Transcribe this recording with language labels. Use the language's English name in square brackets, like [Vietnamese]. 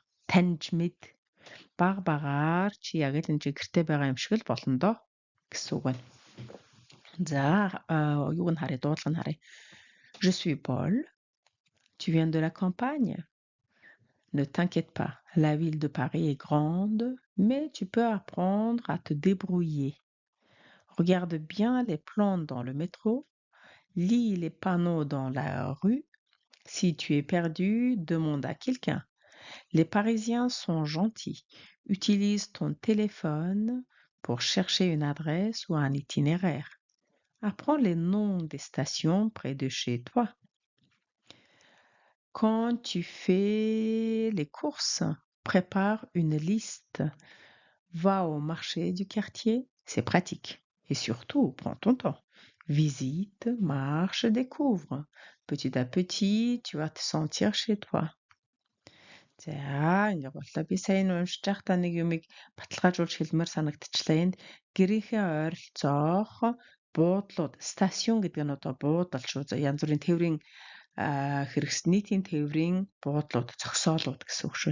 [Mongolian] Таньж мэд багаар чи яг л энэ гэртээ байгаа юм шиг л болно доо гэсэн үг байна. За юуг нь харъя, дуудлага нь харъя. [French] Je suis Paul. Tu viens de la campagne? Ne t'inquiète pas, la ville de Paris est grande, mais tu peux apprendre à te débrouiller. Regarde bien les plantes dans le métro, lis les panneaux dans la rue. Si tu es perdu, demande à quelqu'un. Les Parisiens sont gentils. Utilise ton téléphone pour chercher une adresse ou un itinéraire. Apprends les noms des stations près de chez toi. Quand tu fais les courses, prépare une liste. Va au marché du quartier, c'est pratique. Et surtout, prends ton temps. Visite, marche, découvre. Petit à petit, tu vas te sentir chez toi. [Mongolian] За ингээ боллоо. Би сая энэ уншиж байхдаа нэг юмыг баталгаажуулж хэлмээр санагдчихлаа. Энд гэрийнхээ ойролцоох буудлууд, стасиун гэдэг нь одоо буудал шүү. Янз бүрийн тээврийн нийтийн тээврийн буудлууд, зогсоолууд гэсэн үг шүү.